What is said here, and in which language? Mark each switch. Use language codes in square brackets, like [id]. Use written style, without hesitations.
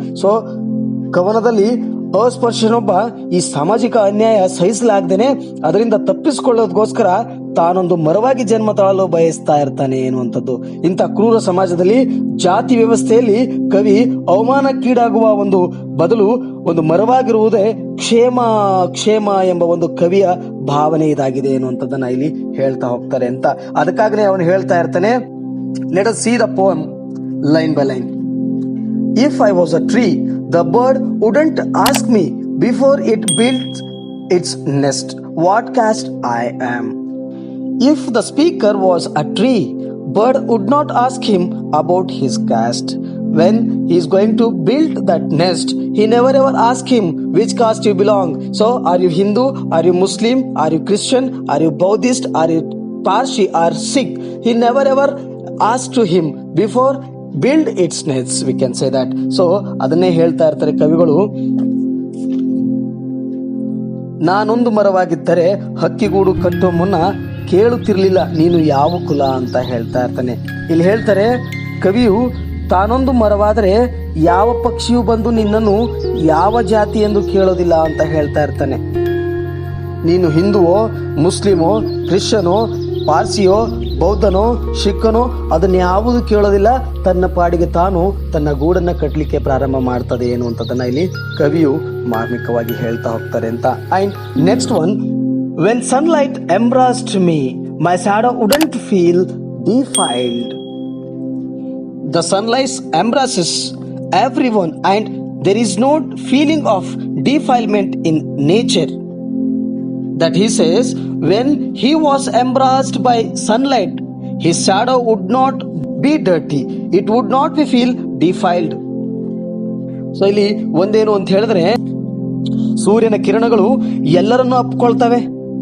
[kn] So ಕವನದಲ್ಲಿ ಅಸ್ಪೃಶ್ಯನೊಬ್ಬ ಈ ಸಾಮಾಜಿಕ ಅನ್ಯಾಯ ಸಹಿಸಲಾಗ್ದೇನೆ ಅದರಿಂದ ತಪ್ಪಿಸಿಕೊಳ್ಳೋದಕ್ಕೋಸ್ಕರ ತಾನೊಂದು ಮರವಾಗಿ ಜನ್ಮ ತಾಳಲು ಬಯಸ್ತಾ ಇರ್ತಾನೆ ಎನ್ನುವಂಥದ್ದು. ಇಂಥ ಕ್ರೂರ ಸಮಾಜದಲ್ಲಿ, ಜಾತಿ ವ್ಯವಸ್ಥೆಯಲ್ಲಿ ಕವಿ ಅವಮಾನಕ್ಕೀಡಾಗುವ ಒಂದು ಬದಲು ಒಂದು ಮರವಾಗಿರುವುದೇ ಕ್ಷೇಮ ಎಂಬ ಒಂದು ಕವಿಯ ಭಾವನೆ ಇದಾಗಿದೆ ಎನ್ನುವಂಥದ್ದನ್ನ ಇಲ್ಲಿ ಹೇಳ್ತಾ ಹೋಗ್ತಾರೆ ಅಂತ. ಅದಕ್ಕಾಗನೇ ಅವನು ಹೇಳ್ತಾ ಇರ್ತಾನೆ, [en] Let us see the poem line by line. If I was a tree, the bird wouldn't ask me before it built its nest what caste I am. If the speaker was a tree, bird would not ask him about his caste. When he is going to build that nest, he never ever ask him which caste you belong. So are you Hindu? Are you Muslim? Are you Christian? Are you Buddhist? Are you Parsi or Sikh? He never ever asked to him before build its nest, we can say that. [kn] So ಅದನ್ನೇ ಹೇಳ್ತಾ ಇರ್ತಾರೆ ಕವಿಗಳು. ನಾನೊಂದು ಮರವಾಗಿದ್ದರೆ ಹಕ್ಕಿಗೂಡು ಕಟ್ಟೋ ಮುನ್ನ ಕೇಳುತ್ತಿರ್ಲಿಲ್ಲ ನೀನು ಯಾವ ಕುಲ ಅಂತ ಹೇಳ್ತಾ ಇರ್ತಾನೆ. ಇಲ್ಲಿ ಹೇಳ್ತಾರೆ, ಕವಿಯು ತಾನೊಂದು ಮರವಾದರೆ ಯಾವ ಪಕ್ಷಿಯು ಬಂದು ನಿನ್ನನ್ನು ಯಾವ ಜಾತಿ ಎಂದು ಕೇಳೋದಿಲ್ಲ ಅಂತ ಹೇಳ್ತಾ ಇರ್ತಾನೆ. ನೀನು ಹಿಂದುವೋ, ಮುಸ್ಲಿಮೋ, ಕ್ರಿಶ್ಚನೋ, ಪಾರ್ಸಿಯೋ, ಬೌದ್ಧನೋ, ಸಿಖ್ಖನೋ ಅದನ್ನ ಯಾವುದು ಕೇಳೋದಿಲ್ಲ. ತನ್ನ ಪಾಡಿಗೆ ತಾನು ತನ್ನ ಗೂಡನ್ನ ಕಟ್ಟಲಿಕ್ಕೆ ಪ್ರಾರಂಭ ಮಾಡ್ತದೆ ಅನ್ನುವಂಥದ್ದನ್ನ ಇಲ್ಲಿ ಕವಿಯು ಮಾರ್ಮಿಕವಾಗಿ ಹೇಳ್ತಾ ಹೋಗ್ತಾರೆ ಅಂತ. [en] And next one, when sunlight embraced me my shadow wouldn't feel defiled. The sunlight embraces everyone and there is no feeling of defilement in nature. That he says, when he was embraced by sunlight, his shadow would not be dirty, it would not be feel defiled. [kn] So ಇಲ್ಲಿ ಒಂದೇನು ಅಂತ ಹೇಳಿದ್ರೆ, ಸೂರ್ಯನ ಕಿರಣಗಳು ಎಲ್ಲರನ್ನೂ ಅಪ್ಕೊಳ್ತವೆ.